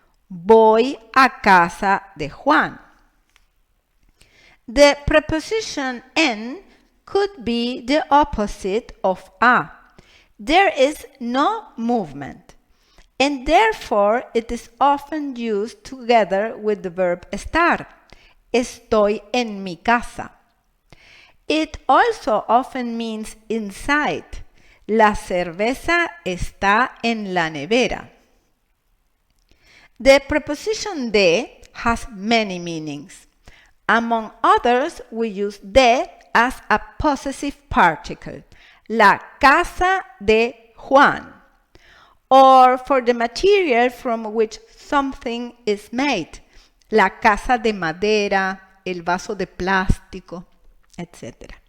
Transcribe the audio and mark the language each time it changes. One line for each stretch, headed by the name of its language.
Spanish: Voy a casa de Juan.
English: The preposition en could be the opposite of a. There is no movement, and therefore it is often used together with the verb estar.
Spanish: Estoy en mi casa.
English: It also often means inside.
Spanish: La cerveza está en la nevera.
English: The preposition de has many meanings. Among others, we use de as a possessive particle, la casa de Juan, or for the material from which something is made, la casa de madera, el vaso de plástico, etc.